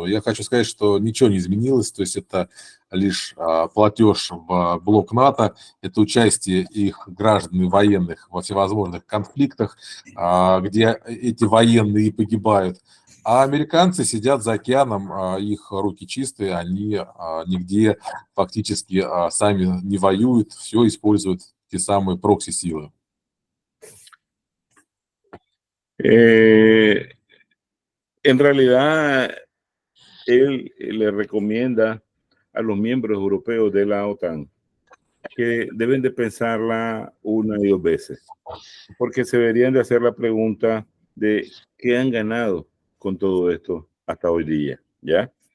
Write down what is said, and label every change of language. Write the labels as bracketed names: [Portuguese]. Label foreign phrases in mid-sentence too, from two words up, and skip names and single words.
[Russian] Я хочу сказать, что ничего не изменилось, то есть это лишь платеж в блок НАТО, это участие их граждан военных во всевозможных конфликтах, где эти военные и погибают. А американцы сидят за океаном, их руки чистые, они нигде фактически сами не воюют, все используют те самые прокси-силы. [Spanish] En realidad, él le recomienda a los miembros europeos de la OTAN que deben de pensarla una y dos veces, porque se deberían de hacer la pregunta de qué han ganado con todo esto hasta hoy día, ¿ya?